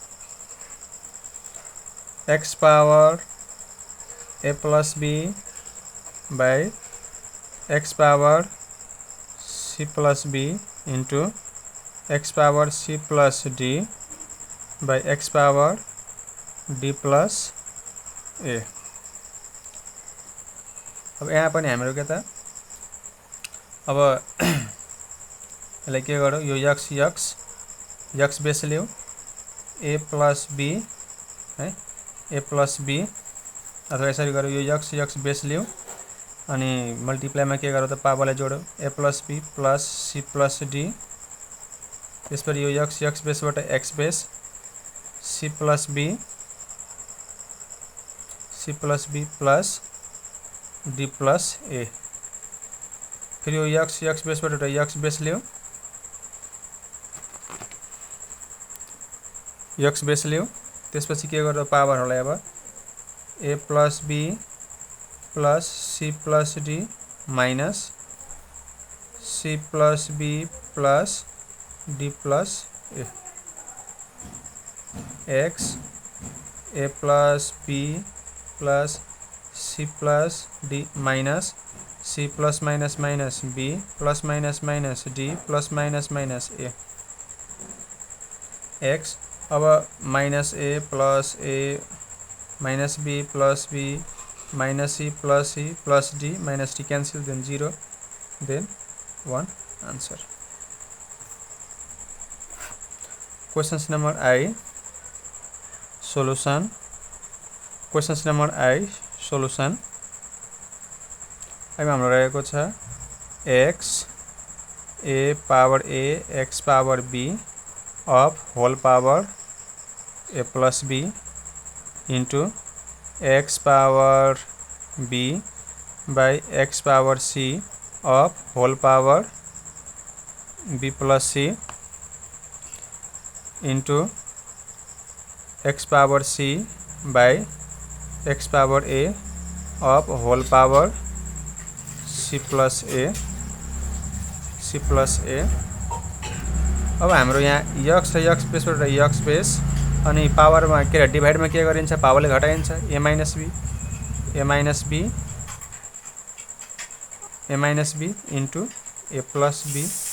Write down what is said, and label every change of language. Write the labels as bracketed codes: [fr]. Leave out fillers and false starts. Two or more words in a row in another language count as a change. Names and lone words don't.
[en] x power a plus b by x power c plus b into x power c plus d by x power d plus a। [ne] अब यहाँ पनि हाम्रो के त, अब यसलाई के गरौँ, यो x बेस लियो, [en] a plus b [ne] है, [en] a plus b, [ne] अथवा यसरी गरौँ, यो x बेस लियो अनि मल्टिप्लाईमा के गरौँ त पावरलाई जोडौँ, [en] a plus b plus c plus d, [ne] त्यसपछि यो x बेसबाट x बेस [en] c plus b plus d plus a। [ne] फिर यो x बेसबाट एउटा x बेस लियो, त्यसपछि के गर्दा पावरहरुलाई अब [en] a plus b plus c plus d minus c plus b plus d plus a x a plus b plus c plus d minus c plus minus minus b plus minus minus d plus minus minus a x। अब minus a minus b plus b minus c plus d minus d cancel then 0 then 1 answer. Questions number I solution. Questions number I solution. [ne] अब हाम्रो रहेको छ [en] x a power a x power b of whole power a plus b into x power b by x power c of whole power b plus c into x power c by x power a of whole power c plus a. [ne] अब हाम्रो यहाँ यक्स र यक्स बेसबाट यक्स बेस अनि पावरमा के डिभाइडमा के गरिन्छ पावरले घटाइन्छ [en] a minus b into a plus b.